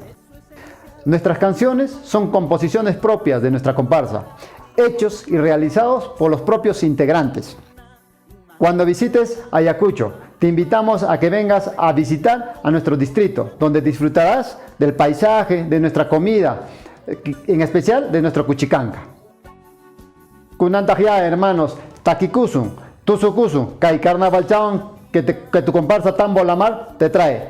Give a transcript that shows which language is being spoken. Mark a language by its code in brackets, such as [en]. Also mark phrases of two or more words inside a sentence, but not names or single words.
[es] Nuestras canciones son composiciones propias de nuestra comparsa, hechos y realizados por los propios integrantes. Cuando visites Ayacucho, te invitamos a que vengas a visitar a nuestro distrito, donde disfrutarás del paisaje, de nuestra comida, en especial de nuestro cuchicanca. [qu] Kunantajia, hermanos, Takikusun, Tusukusun, [es] Kai Carnaval Chaon, que tu comparsa Tambo la Mar te trae.